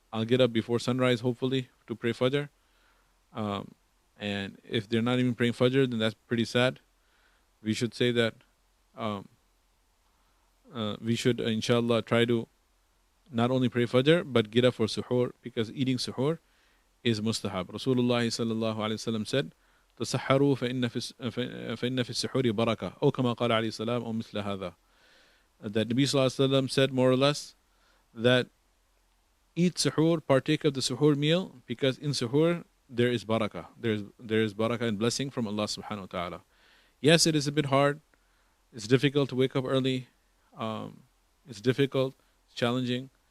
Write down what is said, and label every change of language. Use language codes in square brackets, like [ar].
[en] I'll get up before sunrise, hopefully, to pray Fajr. And if they're not even praying Fajr, then that's pretty sad. We should say that we should, inshallah, try to not only pray Fajr, but get up for suhoor, because eating suhoor is mustahab. Rasulullah sallallahu alaihi wasallam said, [ar] تسحروا فإن في السحور بركة أو كما قال عليه السلام أو مثل هذا. [en] That Nabi Sallallahu Alaihi Wasallam said more or less that eat suhoor, partake of the suhoor meal, because in suhoor there is barakah. There is barakah and blessing from Allah subhanahu wa ta'ala. Yes, it is a bit hard. It's difficult to wake up early. It's difficult, it's challenging.